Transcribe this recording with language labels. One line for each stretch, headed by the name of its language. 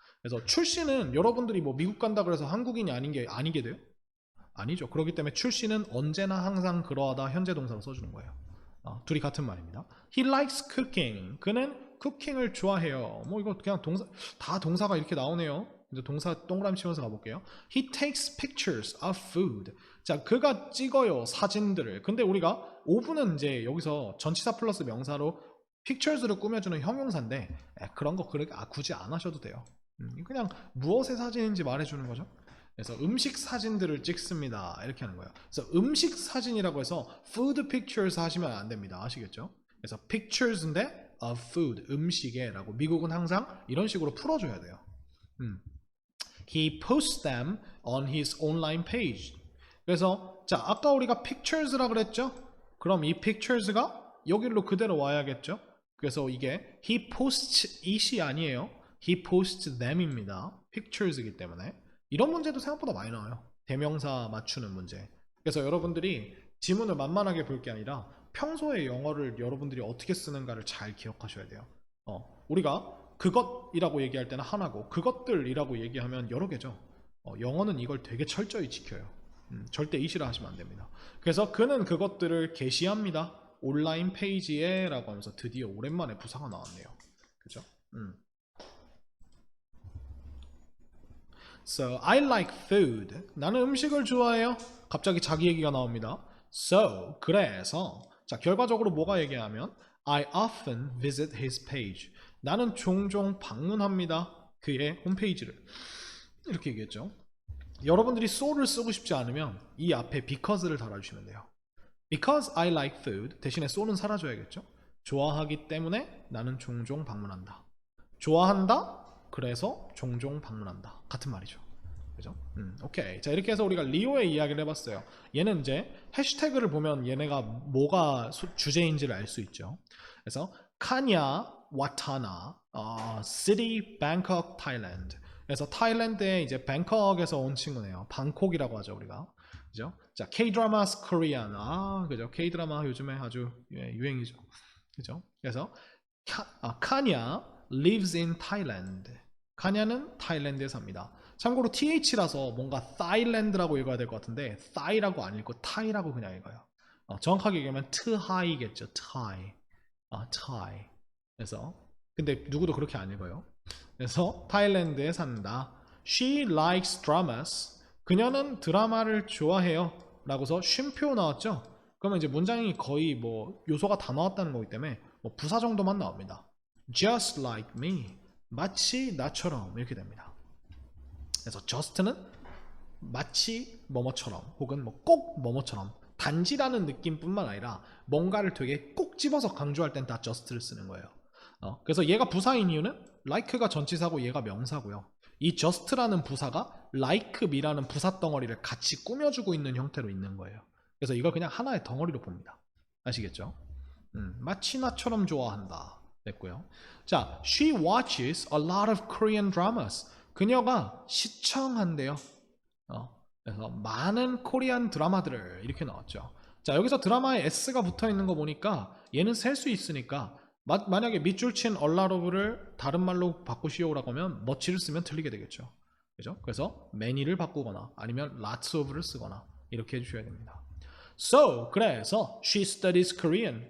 Korean: 그래서 출신은 여러분들이 뭐 미국 간다 그래서 한국인이 아니게 돼요? 아니죠. 그렇기 때문에 출신은 언제나 항상 그러하다 현재 동사로 써주는 거예요. 둘이 같은 말입니다.
English: He likes cooking.
Korean: 그는 쿠킹을 좋아해요. 뭐 이거 그냥 동사, 다 동사가 이렇게 나오네요. 이제 동사 동그라미 치면서 가볼게요.
English: He takes pictures of food.
Korean: 자, 그가 찍어요 사진들을. 근데 우리가 오브는 이제 여기서 전치사 플러스 명사로 pictures를 꾸며주는 형용사인데 그런 거 굳이 안 하셔도 돼요. 그냥 무엇의 사진인지 말해주는 거죠. 그래서 음식 사진들을 찍습니다 이렇게 하는 거예요. 그래서 음식 사진이라고 해서 food pictures 하시면 안 됩니다. 아시겠죠? 그래서 pictures인데 of food, 음식에 라고 미국은 항상 이런 식으로 풀어줘야 돼요.
English: He posts them on his online page.
Korean: 그래서 자, 아까 우리가 pictures라 그랬죠? 그럼 이 pictures가 여기로 그대로 와야겠죠? 그래서 이게
English: he posts it
Korean: 이 아니에요.
English: He posts them입니다.
Korean: pictures이기 때문에 이런 문제도 생각보다 많이 나와요. 대명사 맞추는 문제. 그래서 여러분들이 지문을 만만하게 볼 게 아니라 평소에 영어를 여러분들이 어떻게 쓰는가를 잘 기억하셔야 돼요. 우리가 그것이라고 얘기할 때는 하나고 그것들이라고 얘기하면 여러 개죠. 영어는 이걸 되게 철저히 지켜요. 절대 이시라 하시면 안 됩니다. 그래서 그는 그것들을 게시합니다. 온라인 페이지에 라고 하면서 드디어 오랜만에 부사가 나왔네요. 그죠?
English: So, I like food.
Korean: 나는 음식을 좋아해요. 갑자기 자기 얘기가 나옵니다. So, 그래서 자, 결과적으로 뭐가 얘기하면
English: I often visit his page.
Korean: 나는 종종 방문합니다. 그의 홈페이지를. 이렇게 얘기했죠. 여러분들이 so를 쓰고 싶지 않으면 이 앞에 because를 달아주시면 돼요.
English: Because I like food
Korean: 대신에 so는 사라져야겠죠. 좋아하기 때문에 나는 종종 방문한다. 좋아한다? 그래서 종종 방문한다. 같은 말이죠. 그죠? 오케이. 자, 이렇게 해서 우리가 리오의 이야기를 해봤어요. 얘는 이제 해시태그를 보면 얘네가 뭐가 주제인지를 알 수 있죠. 그래서 카냐 와타나 City Bangkok Thailand. 그래서 타일랜드의 이제 뱅콕에서 온 친구네요. 방콕이라고 하죠 우리가. 그죠? 자, K-dramas Korean. 그죠? K-드라마 요즘에 아주 유행이죠. 그죠?
English: 그래서 카냐 lives in Thailand.
Korean: 카냐는 타일랜드에 삽니다. 참고로 TH라서 뭔가 타일랜드라고 읽어야 될 것 같은데 타이라고 안 읽고 타이라고 그냥 읽어요. 정확하게 얘기하면 트하이겠죠. 트하이. 트하이. 그래서 근데 누구도 그렇게 안 읽어요. 그래서 타일랜드에 산다.
English: She likes dramas.
Korean: 그녀는 드라마를 좋아해요. 라고서 쉼표 나왔죠. 그러면 이제 문장이 거의 뭐 요소가 다 나왔다는 거기 때문에 뭐 부사 정도만 나옵니다.
English: Just like me.
Korean: 마치 나처럼 이렇게 됩니다. 그래서 just는 마치 뭐뭐처럼 혹은 뭐 꼭 뭐뭐처럼 단지라는 느낌뿐만 아니라 뭔가를 되게 꼭 집어서 강조할 땐 다 just를 쓰는 거예요. 그래서 얘가 부사인 이유는 like가 전치사고 얘가 명사고요. 이 just라는 부사가 like me라는 부사 덩어리를 같이 꾸며주고 있는 형태로 있는 거예요. 그래서 이걸 그냥 하나의 덩어리로 봅니다. 아시겠죠? 마치 나처럼 좋아한다. 됐고요.
English: 자, she watches a lot of Korean dramas.
Korean: 그녀가 시청한대요. 그래서 많은 코리안 드라마들을 이렇게 나왔죠. 자, 여기서 드라마에 S가 붙어 있는 거 보니까 얘는 셀 수 있으니까 만약에 밑줄 친 a lot of를 다른 말로 바꾸시오라고 하면 much를 쓰면 틀리게 되겠죠. 그죠? 그래서 many를 바꾸거나 아니면 lots of를 쓰거나 이렇게 해주셔야 됩니다.
English: So, 그래서 she studies Korean.